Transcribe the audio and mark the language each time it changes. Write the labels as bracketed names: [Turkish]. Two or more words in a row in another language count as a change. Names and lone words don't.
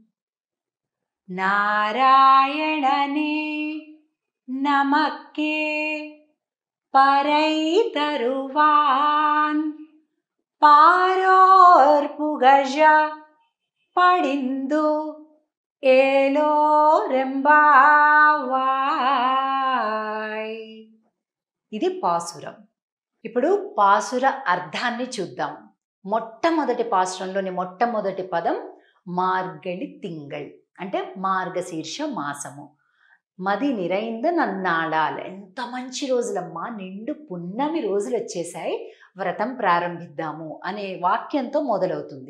[Tamil] நாராயணனே நமக்கே பறை தருவான் பாரோர் புகழ படிந்து ఏలోరెంబావాయ్. [Telugu] ఇది పాసురం. ఇప్పుడు పాసుర అర్థాన్ని చూద్దాం. మొట్టమొదటి పాసురంలోని మొట్టమొదటి పదం [Tamil] மார்கழி திங்கள் [Telugu] అంటే మార్గశీర్ష మాసము. [Tamil] மதி நிறைந்த நன்னாளால், [Telugu] ఎంత మంచి రోజులమ్మా, నిండు పున్నమి రోజులు వచ్చేసాయి, వ్రతం ప్రారంభిద్దాము అనే వాక్యంతో మొదలవుతుంది.